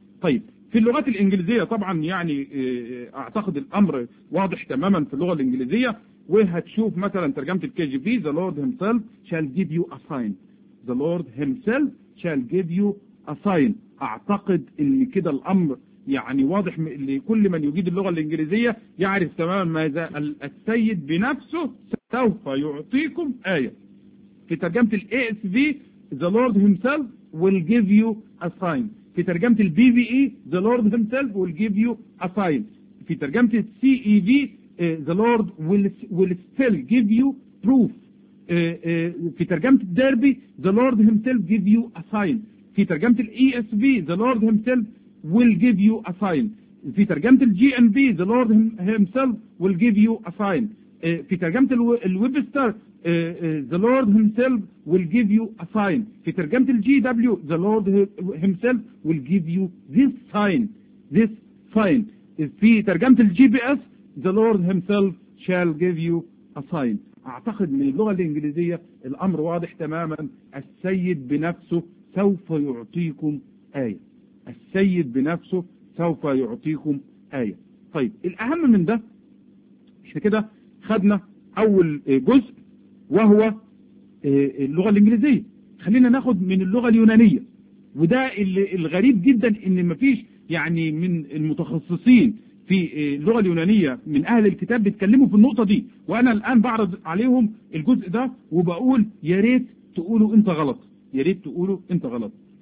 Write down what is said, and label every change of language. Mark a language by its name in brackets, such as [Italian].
[Arabic] طيب في اللغات الإنجليزية طبعا يعني أعتقد الأمر واضح تماما في اللغة الإنجليزية، وهتشوف مثلا ترجمة الكي جي بي [English] The Lord himself shall give you a sign، [Arabic] The Lord himself shall give you a sign. أعتقد أن كده الأمر يعني واضح لكل من يجيد اللغة الإنجليزية، يعرف تماما ماذا السيد بنفسه سوف يعطيكم آية. في ترجمة الـ [English] ASV The Lord himself will give you a sign، في ترجمة الـ BVE The Lord himself will give you a sign، في ترجمة الـ CEV The Lord will still give you proof، [Arabic] في ترجمة الـ [English] Derby The Lord himself give you a sign، في ترجمة الـ ESV The Lord himself will give you a sign، في ترجمة الـ GNV The Lord himself will give you a sign، في ترجمة الويبستر The Lord himself will give you a sign، في ترجمة GW The Lord himself will give you this sign، this sign، في ترجمة GPS The Lord himself shall give you a sign. [Arabic] أعتقد من اللغة الإنجليزية الأمر واضح تماما، السيد بنفسه سوف يعطيكم آية، السيد بنفسه سوف يعطيكم آية. طيب الأهم من ده، إحنا كده خدنا أول جزء وهو اللغة الإنجليزية، خلينا ناخد من اللغة اليونانية، وده الغريب جدا إن مفيش يعني من المتخصصين في اللغة اليونانية من أهل الكتاب بيتكلموا في النقطة دي، وأنا الآن بعرض عليهم الجزء ده وبقول ياريت تقولوا أنت غلط، ياريت تقولوا أنت غلط.